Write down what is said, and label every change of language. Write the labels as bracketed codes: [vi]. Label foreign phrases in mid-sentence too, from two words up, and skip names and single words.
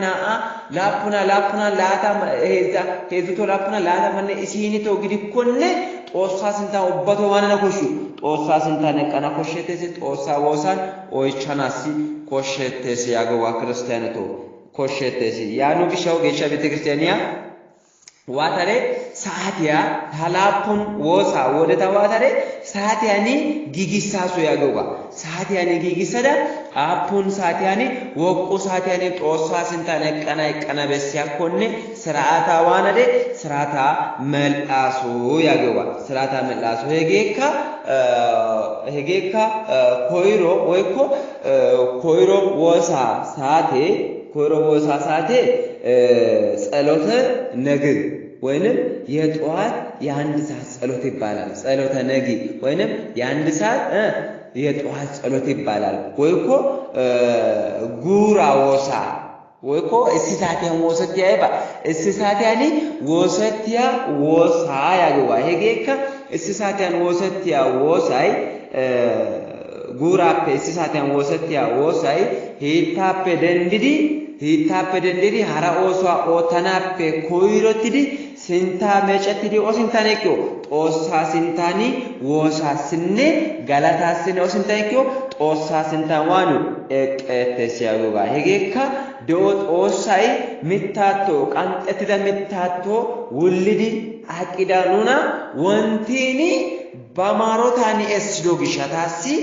[wal] ላፑና ላታ ሄዝቶ ላፑና ላታ ማነ ኢሲኒቶ ግዲ ኮነ ጦሳ ስንታ ኦባቶ ማነና ኮሹ ጦሳ ስንታ ነቀና ኮሸቴስ ጦሳ ወሳን ኦይቻናሲ ኮሸቴስ ያገዋ ክርስቲያንቶ ኮሸቴስ ያኑ ግሻው ጌሻ ቤተክርስቲያንያ ዋታሬ ሳቲያ ታላፑን ወሳ ወደ ታዋታሬ ሳቲያኒ ጊጊሳሱ ያገባ ሳቲያኒ ጊጊሰዳ አፑን ሳቲያኒ ወቁ ሳቲያኒ ጦሳ ስንታነ ቀና በሲያ ኮነ ስርዓታ ዋናደ ስርዓታ መልአሱ ያገባ ስርዓታ መልአሱ ሄጌካ ኮይሮ ወይኮ ኮይሮ ወሳ ሳቴ [am] ጸሎተ ነግህ ወይንም የጧት የአንድ ሰዓት ጸሎት ይባላል ጸሎተ ነግህ ወይንም የአንድ ሰዓት የጧት ጸሎት ይባላል ወይኮ [wal] ጉራ ወሳ ወይኮ እስሳቲያ ወሰቲያ ይባ እስሳቲያኒ ወሰቲያ ወሳ ያገዋ ሄጌካ እስሳቲያን ወሰቲያ ወሳይ ጉራፔ እስሳቲያን ወሰቲያ ወሳይ ሂታፔ ደንዲዲ ሀራ ኦሷ ኦተናፔ ኮይሮቲዲ ሲንታ መጨቲዲ ኦሲንታኔኪዮ ጦሳ ሲንታኒ ወሳስኔ ጋላታስኔ ኦሲንታኔኪዮ ጦሳ ሲንታዋኑ ኤቀተሲያጎጋ ሄጌካ ዶ ጦሳይ ሚታቶ ቃንጠትዳ ሚታቶ ውልዲ አቂዳኑና ወንቲኒ ባማሮታኒ ኤስዶ ግሻታሲ